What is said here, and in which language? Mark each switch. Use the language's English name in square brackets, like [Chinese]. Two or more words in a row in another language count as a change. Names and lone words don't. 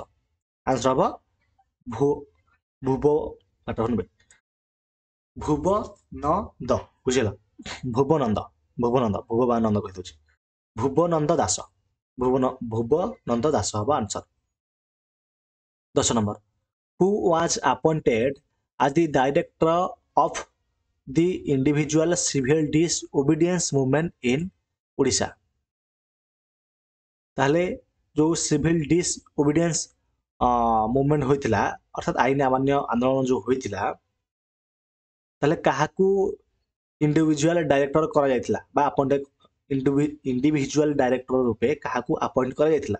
[Odia] ଆନ୍ସର ହେବ ଭୁବନନ୍ଦ। ବୁଝିଲ? ଭୁବନନ୍ଦ କହିଦେଉଛି, ଭୁବନନ୍ଦ ଦାସ ହବ ଆନ୍ସର। [English] 10 number, who was appointed as the director of the individual civil disobedience movement in Odisha? [Odia] ତାହେଲେ ଯେଉଁ [English] civil disobedience movement [Odia] ହୋଇଥିଲା, ଅର୍ଥାৎ ଆଇନ ଅମାନ୍ୟ ଆନ୍ଦୋଳନ ଯେଉଁ ହୋଇଥିଲା, ତାହେଲେ କାହାକୁ [English] individual director [Odia] କରାଯାଇଥିଲା ବା [English] individual director [Odia] ରୂପେ କାହାକୁ ଆପଏଣ୍ଟ କରାଯାଇଥିଲା?